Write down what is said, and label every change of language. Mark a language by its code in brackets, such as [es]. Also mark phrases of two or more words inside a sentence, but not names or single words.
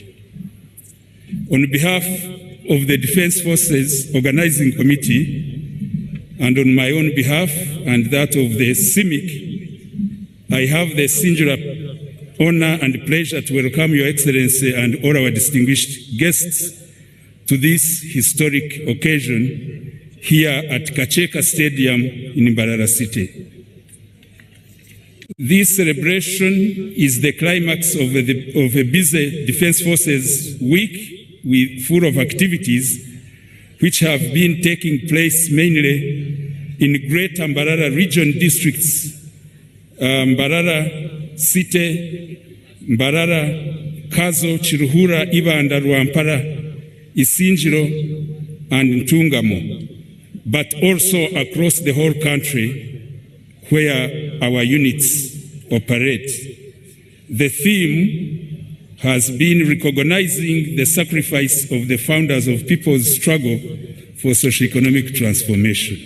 [en] On behalf of the Defense Forces Organizing Committee, and on my own behalf and that of the CIMIC, I have the singular honor and pleasure to welcome Your Excellency and all our distinguished guests to this historic occasion here at KAKYEKA Stadium in Mbarara City. This celebration is the climax of a busy Defense Forces Week full of activities which have been taking place mainly in Greater Mbarara region districts, Mbarara, Site, Mbarara, Kazo, Chiruhura, Ibanda, Rwampara, Isinjiro, and Ntungamo, but also across the whole country where our units operate. The theme has been recognizing the sacrifice of the founders of people's struggle for socio-economic transformation.